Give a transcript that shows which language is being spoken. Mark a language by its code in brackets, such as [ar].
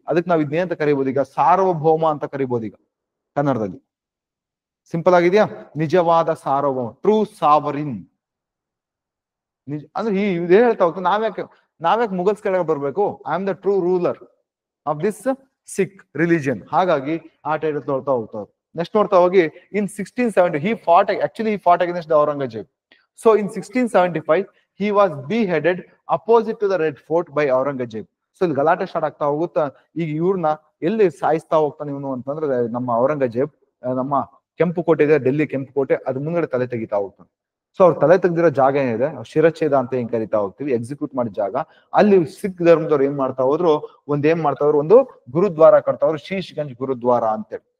[kn] ಅದಕ್ಕೆ ನಾವ್ ಇದನ್ನೇ ಅಂತ ಕರಿಬಹುದು ಈಗ, ಸಾರ್ವಭೌಮ ಅಂತ ಕರಿಬಹುದು ಈಗ ಕನ್ನಡದಲ್ಲಿ. ಸಿಂಪಲ್ ಆಗಿದ್ಯಾ, ನಿಜವಾದ ಸಾರ್ವಭೌಮ, ಟ್ರೂ ಸಾವರಿನ್. ಅಂದ್ರೆ ಇದೇ ಹೇಳ್ತಾ ಹೋಗ್ತು, ನಾವ್ಯಾಕೆ ಮುಗಲ್ಸ್ ಕೆಳಗೆ ಬರ್ಬೇಕು, [en] I am the true ruler of this Sikh religion. [kn] ಹಾಗಾಗಿ ಆ ಟೈಟಲ್ ನೋಡ್ತಾ ಹೋಗ್ತಾರೆ. [en] next [kn] ನೋಡ್ತಾ ಹೋಗಿ, [en] In 1670 he fought against the Aurangzeb. So in 1675 he was beheaded opposite to the Red Fort by Aurangzeb. [kn] So ಇಲ್ಲಿ ಗಲಾಟೆ ಸ್ಟಾರ್ಟ್ ಆಗ್ತಾ ಹೋಗುತ್ತಾ. ಈಗ ಇವ್ರನ್ನ ಎಲ್ಲಿ ಸಾಯಿಸ್ತಾ ಹೋಗ್ತಾನೆ ಇವನು ಅಂತಂದ್ರೆ, ನಮ್ಮ ಔರಂಗಜೇಬ್ ನಮ್ಮ ಕೆಂಪು ಕೋಟೆ ಇದೆ, ಡೆಲ್ಲಿ ಕೆಂಪು ಕೋಟೆ, ಅದ್ರ ಮುಂದ್ಗಡೆ ತಲೆ ತೆಗಿತಾ ಹೋಗ್ತಾನೆ. ಸೊ ಅವ್ರ ತಲೆ ತೆಗ್ದಿರೋ ಜಾಗ ಏನಿದೆ, ಶಿರಚ್ಛೇದ ಅಂತ ಏನ್ ಕರಿತಾ ಹೋಗ್ತೀವಿ, ಎಕ್ಸಿಕ್ಯೂಟ್ ಮಾಡಿದ ಜಾಗ. ಅಲ್ಲಿ ಸಿಖ್ ಧರ್ಮದವ್ರು ಏನ್ ಮಾಡ್ತಾ ಹೋದ್ರು, ಒಂದು ಗುರುದ್ವಾರ ಕಟ್ತಾ ಹೋದ್ರು, ಶೀಶ್ಗಂಜ್ ಗುರುದ್ವಾರ ಅಂತೇಳಿ.